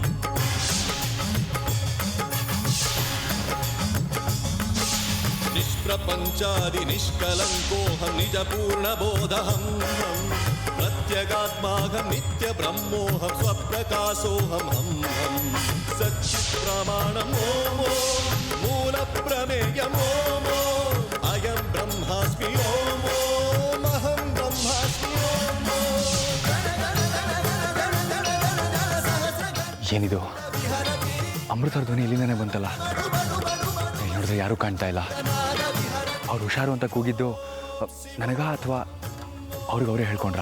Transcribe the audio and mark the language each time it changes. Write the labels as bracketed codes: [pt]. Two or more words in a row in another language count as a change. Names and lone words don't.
[sa] निष्प्रपञ्चादि निष्कलङ्कोऽहं निजपूर्णबोधहं प्रत्यगात्माहं नित्यब्रह्मोऽहं स्वप्रकाशोऽहं सच्चित्प्रमाणम् ॐ मूलप्रमेयम् ॐ अयं ब्रह्मास्मि ॐ अहं ब्रह्मास्मि [kn] ಏನಿದು ಅಮೃತರ ಧ್ವನಿ ಇಲ್ಲಿಂದನೇ ಬಂತಲ್ಲ. ನೋಡಿದ್ರೆ ಯಾರೂ ಕಾಣ್ತಾ ಇಲ್ಲ. ಅವ್ರು ಹುಷಾರು ಅಂತ ಕೂಗಿದ್ದು ನನಗ ಅಥವಾ ಅವ್ರಿಗವರೇ ಹೇಳ್ಕೊಂಡ್ರ?